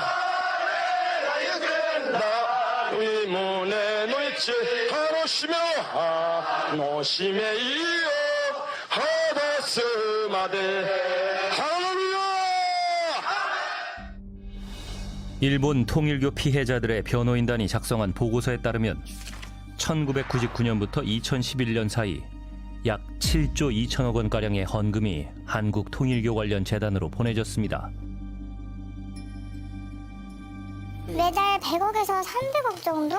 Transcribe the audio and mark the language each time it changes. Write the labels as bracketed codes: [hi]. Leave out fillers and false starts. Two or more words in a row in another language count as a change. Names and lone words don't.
[ko] い胸の一楽しめを楽しめいよ果たすまで。 일본 통일교 피해자들의 변호인단이 작성한 보고서에 따르면 1999년부터 2011년 사이 약 7조 2천억 원가량의 헌금이 한국 통일교 관련 재단으로 보내졌습니다. 매달 100억에서 300억 정도?